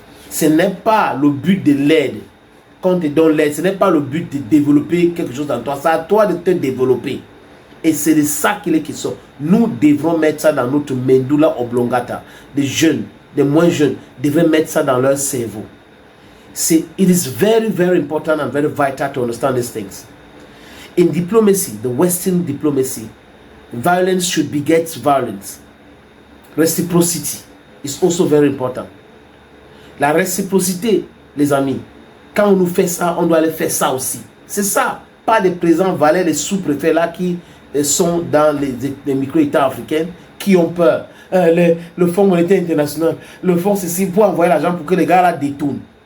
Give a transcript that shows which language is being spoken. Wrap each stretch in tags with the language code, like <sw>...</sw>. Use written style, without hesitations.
<fr>Ce n'est pas le but de l'aide. Quand on te donne l'aide, ce n'est pas le but de développer quelque chose dans toi. C'est à toi de te développer. Et c'est de ça qu'il est question. Nous devrons mettre ça dans notre medulla oblongata. Des jeunes, des moins jeunes, devraient mettre ça dans leur cerveau.</fr> <en>It is very, very important and very vital to understand these things. In diplomacy, the Western diplomacy, violence should beget violence. Reciprocity is also very important.</en> <fr>La réciprocité, les amis, quand on nous fait ça, on doit aller faire ça aussi. C'est ça. Pas des présidents valets, les sous-préfets là qui sont dans les micro-États africains qui ont peur. Le Fonds monétaire international, le fonds ceci pour envoyer l'argent pour que les gars là détournent.</fr>